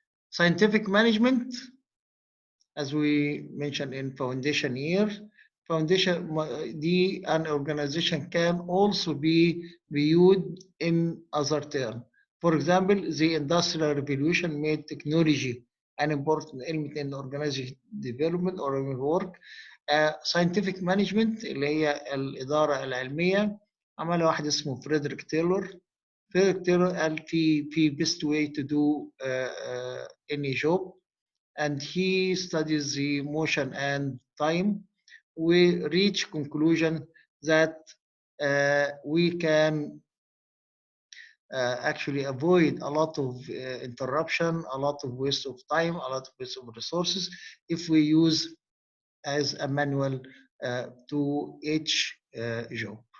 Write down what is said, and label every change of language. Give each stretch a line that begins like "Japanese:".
English: Scientific management, as we mentioned in foundation year, an organization can also be viewed in other terms. For example, the Industrial Revolution made technology an important element in organization development or work. Scientific management
Arabic: اللي هي الإدارة العلمية عملها واحد اسمه فريدريك تايلور. فريدريك تايلور قال في
English: best way to do any job, and he studies the motion and time. We reach conclusion that we can actually avoid a lot of interruption, a lot of waste of time, a lot of waste of resources if we use as a manual to each job.